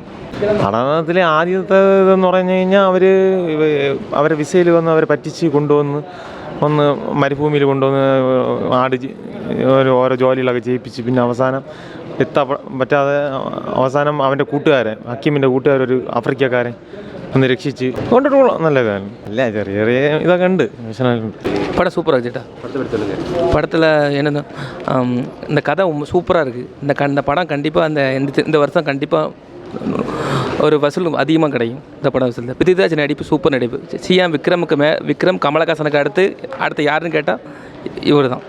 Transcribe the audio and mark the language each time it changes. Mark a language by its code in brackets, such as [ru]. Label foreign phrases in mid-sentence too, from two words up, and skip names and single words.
[ml] പഠനത്തിലെ ആദ്യത്തെ ഇതെന്ന് പറഞ്ഞു കഴിഞ്ഞാൽ അവരെ വിസയിൽ വന്ന് അവരെ പറ്റിച്ച് കൊണ്ടുവന്ന് മരുഭൂമിയിൽ കൊണ്ടുവന്ന് ഓരോ ജോലികളൊക്കെ ചെയ്യിപ്പിച്ച് പിന്നെ അവസാനം എത്താൻ പറ്റാതെ അവസാനം അവൻ്റെ കൂട്ടുകാരൻ, ഹക്കീമിൻ്റെ കൂട്ടുകാരൊരു ആഫ്രിക്കക്കാരൻ ഒന്ന് രക്ഷിച്ച് കൊണ്ടിട്ടുള്ള നല്ല ഇതാണ്. അല്ല ചെറിയ ഇതൊക്കെ ഉണ്ട്. [ta] படம் சூப்பராக இருக்குச்சேட்டா. படத்தில் என்னென்ன இந்த கதை சூப்பராக இருக்குது. இந்த படம் கண்டிப்பாக இந்த வருஷம் கண்டிப்பாக ஒரு வசூல் அதிகமாக கிடைக்கும். இந்த படம் வசூலில் பிருத்திவிராஜ் நடிப்பு சூப்பர் நடிப்பு. சிஎம் விக்ரம் கமலஹாசனுக்கு அடுத்து யாருன்னு கேட்டால் இவர் தான்.